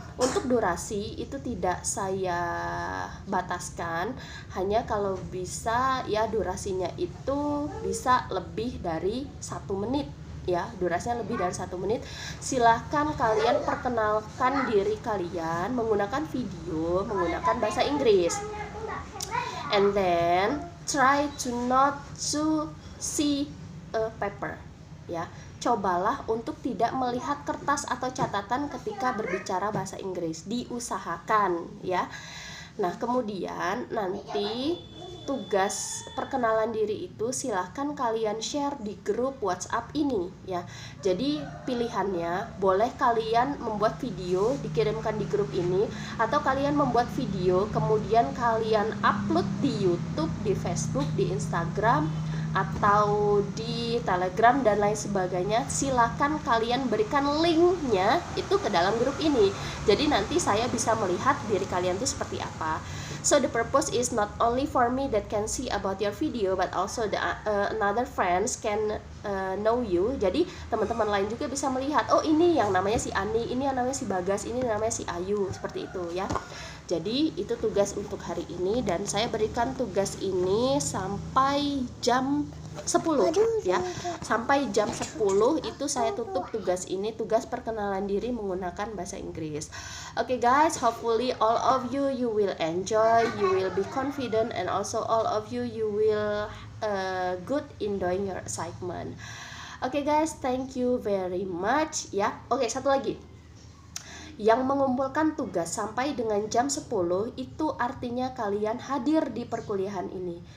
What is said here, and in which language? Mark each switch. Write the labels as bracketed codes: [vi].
[id] Untuk durasi itu tidak saya bataskan, hanya kalau bisa ya durasinya itu bisa lebih dari 1 menit, ya, durasinya lebih dari 1 menit. Silahkan kalian perkenalkan diri kalian menggunakan video, menggunakan bahasa Inggris. [en] And then try to not to see a paper, ya. [id] Cobalah untuk tidak melihat kertas atau catatan ketika berbicara bahasa Inggris. Diusahakan, ya. Nah, kemudian nanti tugas perkenalan diri itu silahkan kalian share di grup WhatsApp ini, ya. Jadi pilihannya boleh kalian membuat video dikirimkan di grup ini, atau kalian membuat video kemudian kalian upload di YouTube, di Facebook, di Instagram, atau di Telegram dan lain sebagainya. Silakan kalian berikan linknya itu ke dalam grup ini. Jadi nanti saya bisa melihat diri kalian itu seperti apa. [en] So the purpose is not only for me that can see about your video, but also the another friends can know you. [id] Jadi teman-teman lain juga bisa melihat, oh ini yang namanya si Ani, ini yang namanya si Bagas, ini namanya si Ayu, seperti itu ya. Jadi itu tugas untuk hari ini, dan saya berikan tugas ini sampai jam 10 ya. Sampai jam 10 itu saya tutup tugas ini, tugas perkenalan diri menggunakan bahasa Inggris. [en] Okay guys, hopefully all of you will enjoy, you will be confident, and also all of you will good in doing your assignment. Okay guys, thank you very much ya. [id] Oke, satu lagi. Yang mengumpulkan tugas sampai dengan jam 10 itu artinya kalian hadir di perkuliahan ini.